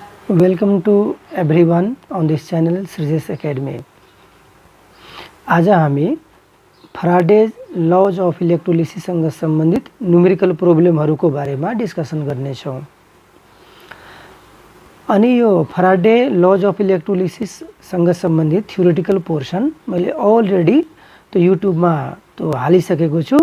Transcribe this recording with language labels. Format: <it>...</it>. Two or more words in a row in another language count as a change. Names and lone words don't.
<en>Welcome to everyone on this channel श्रीजेश एकेडमी।</en> <ne>आज हामी फ्याराडेज</ne> <en>laws of electrolysis</en> <ne>सम्बन्धित</ne> <en>numerical problems</en> <ne>बारेमा डिस्कसन गर्नेछौँ। अनि यो</ne> <en>Faraday laws of electrolysis</en> <ne>सम्बन्धित</ne> <en>theoretical portion</en> <ne>मैले अलरेडी त्यो युट्युबमा त्यो हालिसकेको छु।</ne>